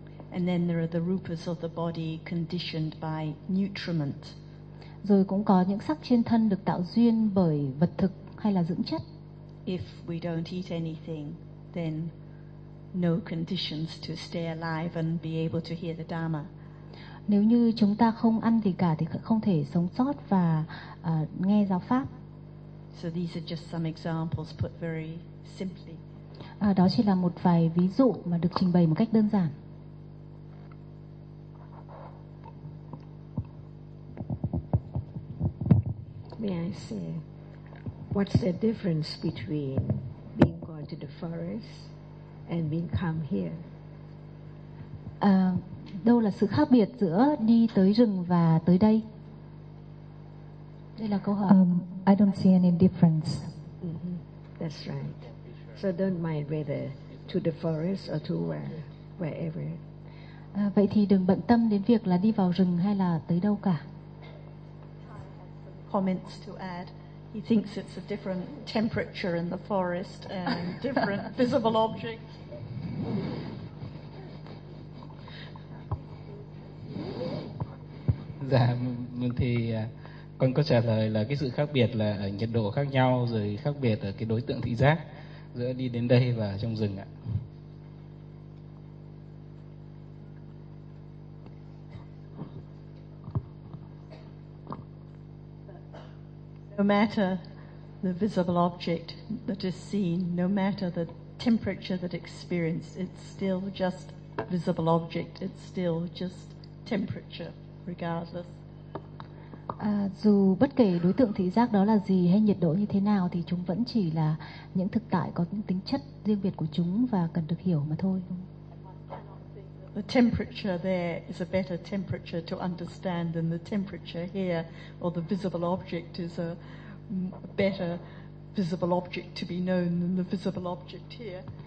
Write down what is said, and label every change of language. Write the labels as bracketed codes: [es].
[en] And then there are the rupas of the body conditioned by nutriment. [vi] Rồi cũng có những sắc trên thân được tạo duyên bởi vật thực hay là dưỡng chất. [en] If we don't eat anything, then no conditions to stay alive and be able to hear the Dharma. [vi] Nếu như chúng ta không ăn gì cả thì không thể sống sót và nghe giáo pháp. [en] So these are just some examples put very simply. [vi] Đó chỉ là một vài ví dụ mà được trình bày một cách đơn giản. [en] May I say, what's the difference between being gone to the forest and being come here? [vi] Đâu là sự khác biệt giữa đi tới rừng và tới đây? Đây là câu hỏi. [en] I don't see any difference. Mm-hmm. That's right. So don't mind whether to the forest or to wherever. [vi] Vậy thì đừng bận tâm đến việc là đi vào rừng hay là tới đâu cả. [en] Comments to add. He thinks it's a different temperature in the forest and different visible object. [vi] Dạ, mình thì con có trả lời là cái sự khác biệt là ở nhiệt độ khác nhau, rồi khác biệt ở cái đối tượng thị giác giữa đi đến đây và trong rừng ạ. [en] No matter the visible object that is seen, no matter the temperature that experienced, it's still just visible object, it's still just temperature. Regardless. [vi] Dù bất kể đối tượng thị giác đó là gì hay nhiệt độ như thế nào thì chúng vẫn chỉ là những thực tại có những tính chất riêng biệt của chúng và cần được hiểu mà thôi. [en] The temperature there is a better temperature to understand than the temperature here, or the visible object is a better visible object to be known than the visible object here.